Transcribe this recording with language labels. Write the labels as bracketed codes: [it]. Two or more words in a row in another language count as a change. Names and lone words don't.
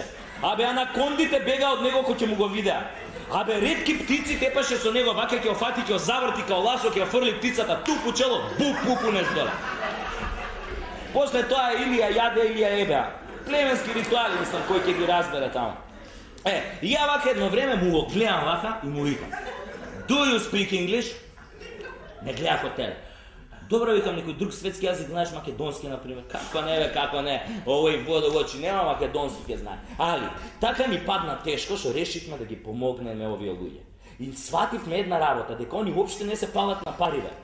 [mk] Абе анакондите бега од него кој ќе му го видеа. Абе ретки птици тепаше со него, вака ќе офати, ќе заврти као ласо, ќе фрли птицата тупу чело, пупу не здоле. После тоа Илија јаде, Илија ебеа. Племенски ритуали, мислам, кој ќе ги разбере тамо. И ја вака едно време му го гледам вака и му викам: [en] Do you speak English? [mk] Не гледа ко тебе. Добро, викам, некој друг светски јазик знаеш, македонски, например. Како не бе, како не. Овој вода во очи нема, македонски ќе знае. Али, така ми падна тешко, што решивме да ги помогнеме овие луѓе. И свативме една работа, дека они воопште не се палат на пари бе.